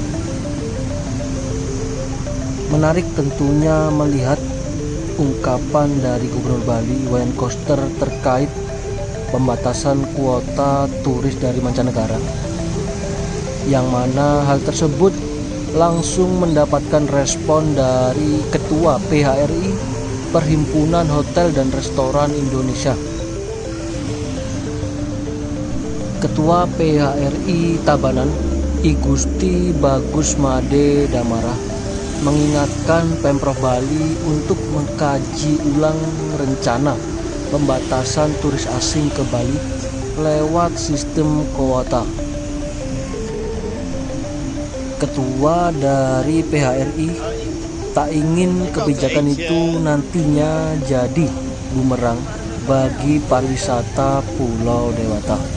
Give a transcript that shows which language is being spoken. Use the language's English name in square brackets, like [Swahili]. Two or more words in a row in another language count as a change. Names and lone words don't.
[Indonesian] Menarik tentunya melihat ungkapan dari Gubernur Bali Wayan Koster terkait pembatasan kuota turis dari mancanegara, yang mana hal tersebut langsung mendapatkan respon dari Ketua PHRI Perhimpunan Hotel dan Restoran Indonesia. Ketua PHRI Tabanan, I Gusti Bagus Made Damara, mengingatkan Pemprov Bali untuk mengkaji ulang rencana pembatasan turis asing ke Bali lewat sistem kuota. Ketua dari PHRI tak ingin kebijakan itu nantinya jadi bumerang bagi pariwisata Pulau Dewata.